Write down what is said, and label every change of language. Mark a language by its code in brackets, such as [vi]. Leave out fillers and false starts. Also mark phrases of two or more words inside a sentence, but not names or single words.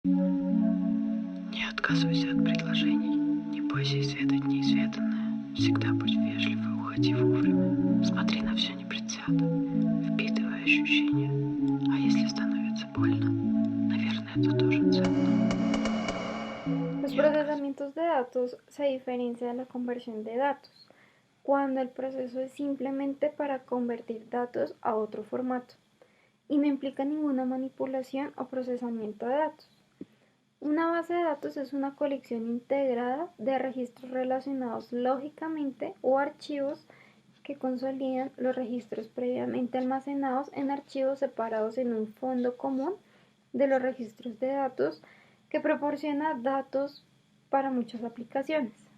[ru] Не отказывайся от предложений, не бойся изведать неизведанное. Всегда будь вежлив и уходи вовремя. Смотри на все непредвзято, впитывай ощущения. А если становится больно, наверное, это тоже ценно. [es] Los [ru] Не отказывайся. [es] procesamientos de datos se diferencian de la conversión de datos, cuando el proceso es simplemente para convertir datos a otro formato y no implica ninguna manipulación o procesamiento de datos. Una base de datos es una colección integrada de registros relacionados lógicamente o archivos que consolidan los registros previamente almacenados en archivos separados en un fondo común de los registros de datos que proporciona datos para muchas aplicaciones.